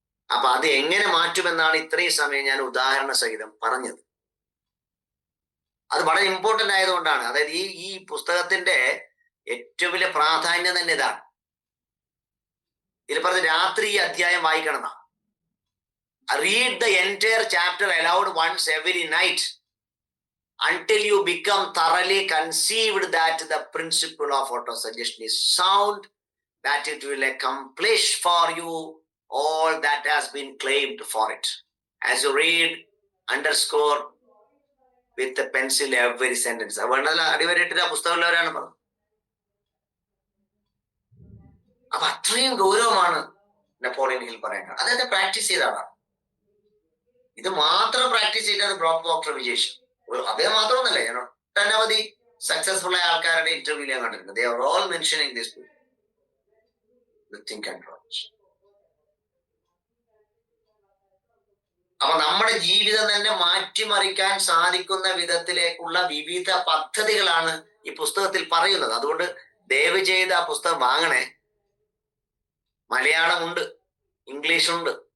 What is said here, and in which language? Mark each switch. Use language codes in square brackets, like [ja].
[ml] അപ്പൊ അത് എങ്ങനെ മാറ്റുമെന്നാണ് ഇത്രയും സമയം ഞാൻ ഉദാഹരണ സഹിതം പറഞ്ഞത്. അത് വളരെ ഇമ്പോർട്ടന്റ് ആയതുകൊണ്ടാണ്. അതായത് ഈ പുസ്തകത്തിന്റെ ഏറ്റവും വലിയ പ്രാധാന്യം തന്നെ ഇതാണ്. ഇതിൽ പറഞ്ഞ രാത്രി ഈ അധ്യായം വായിക്കണം എന്നാ. [en] Read the entire chapter aloud once every night until you become thoroughly conceived that the principle of auto-suggestion is sound, that it will accomplish for you all that has been claimed for it. As you read, underscore with a pencil every sentence. [ml] അതുകൊണ്ടല്ല അടിവരയിട്ടിട്ട് ആ പുസ്തകമുള്ളവരാണ് പറഞ്ഞത്. അപ്പൊ അത്രയും ഗൗരവമാണ് Napoleon hill പറയുന്നത്. അദ്ദേഹത്തെ practice ചെയ്താണ്. ഇത് മാത്രം പ്രാക്ടീസ് ചെയ്തത് ഡോക്ടർ വിജേഷ്. അദ്ദേഹം മാത്രമൊന്നല്ല, ഞാൻ ഒട്ടനവധി സക്സസ്ഫുൾ ആയ ആൾക്കാരുടെ ഇന്റർവ്യൂ ഞാൻ കണ്ടിട്ടുണ്ട്. [en] They are all mentioning this book, The Think and Grow Rich. [ml] അപ്പൊ നമ്മുടെ ജീവിതം തന്നെ മാറ്റിമറിക്കാൻ സാധിക്കുന്ന വിധത്തിലേക്കുള്ള വിവിധ പദ്ധതികളാണ് ഈ പുസ്തകത്തിൽ പറയുന്നത്. അതുകൊണ്ട് ദയവ് ചെയ്ത് ആ പുസ്തകം വാങ്ങണേ. മലയാളമുണ്ട്, ഇംഗ്ലീഷുണ്ട്.